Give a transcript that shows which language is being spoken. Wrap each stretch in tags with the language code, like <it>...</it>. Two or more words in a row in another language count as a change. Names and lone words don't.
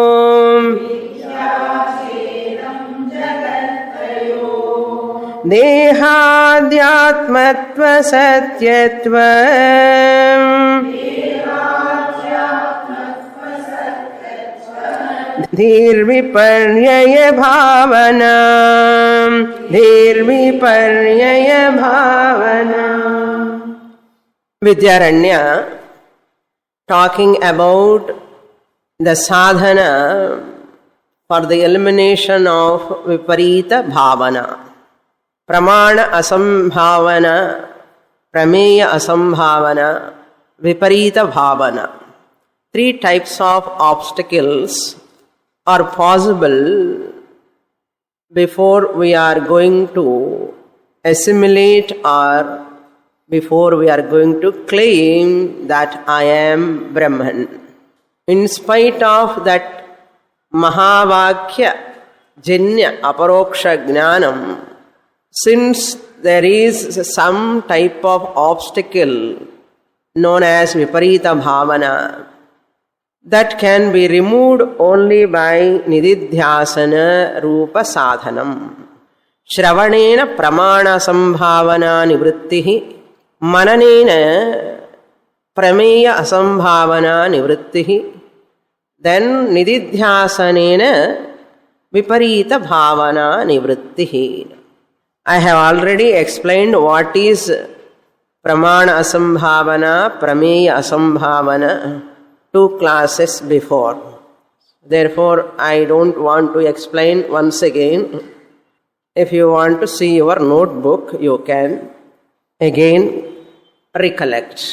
<sa>देहाद्यात्मत्वसत्यत्वम् धीर्विपर्यय भावना.</sa> <en>Vidyaranya talking about the sadhana for the elimination of</en> <sa>viparita bhavana. Pramana asambhavana, prameya asambhavana, viparita bhavana.</sa> <en>3 types of obstacles are possible before we are going to assimilate or before we are going to claim that I am Brahman. In spite of that</en> <sa>Mahavakya Janya Aparoksha Jnanam,</sa> <en>since there is some type of obstacle known as</en> <sa>Viparita Bhavana,</sa> <en>that can be removed only by</en> <sa>Nididhyasana Rupa Sadhanam. Shravanena Pramana Sambhavana Nivrittihi, Mananena Prameya Asambhavana Nivrittihi, then Nididhyasanena Viparita Bhavana Nivrittihi.</sa> <en>I have already explained what is</en> <sa>Pramana Asambhavana, Prameya Asambhavana,</sa> <en>2 classes before. Therefore, I don't want to explain once again. If you want to see your notebook, you can again recollect.</en>